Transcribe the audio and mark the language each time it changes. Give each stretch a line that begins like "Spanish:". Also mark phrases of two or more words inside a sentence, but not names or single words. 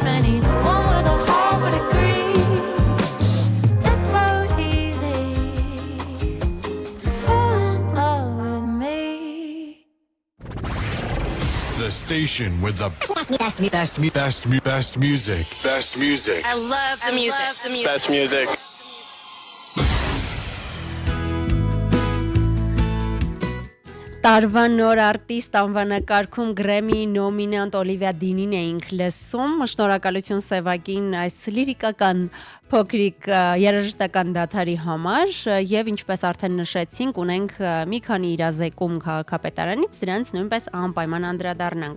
English: Anyone with a heart would agree. It's so easy to fall in love with me. The station with the best music. Best music. I love the music. Best music.
Armenian: Տարվա նոր արտիստ անվանակարգում Grammy նոմինանտ Օլիվիա Դինին էինք լսում։ Շնորհակալություն Սևակին այս լիրիկական փոքրիկ երաժշտական դաթարի համար եւ ինչպես արդեն նշեցինք, ունենք մի քանի իրազեկում քաղաքապետարանից, դրանց նույնպես անպայման անդրադառնանք։